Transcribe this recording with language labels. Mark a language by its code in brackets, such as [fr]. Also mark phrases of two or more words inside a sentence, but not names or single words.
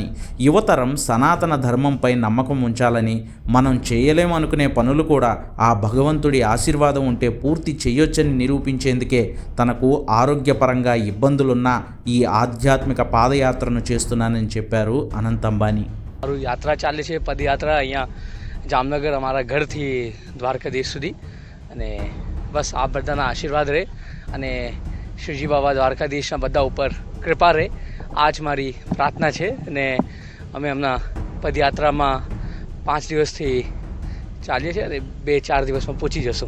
[te] యువతరం సనాతన ధర్మంపై నమ్మకం ఉంచాలని, మనం చేయలేమనుకునే పనులు కూడా ఆ భగవంతుడి ఆశీర్వాదం ఉంటే పూర్తి చేయొచ్చని నిరూపించేందుకే తనకు ఆరోగ్యపరంగా ఇబ్బందులున్నా ఈ ఆధ్యాత్మిక పాదయాత్రను చేస్తున్నానని చెప్పారు అనంత్ అంబానీ. [gu] યાત્રા ચાલે છે પદયાત્રા અહીંયા જામનગર અમારા ઘરથી દ્વારકાધીશ સુધી, અને બસ આ બધાના આશીર્વાદ રહે અને શ્રીજી બાબા દ્વારકાધીશના બધા ઉપર કૃપા રહે, આ જ મારી પ્રાર્થના છે. અને અમે હમણાં પદયાત્રામાં 5 દિવસથી ચાલીએ છીએ અને 2-4 દિવસમાં પહોંચી જશું.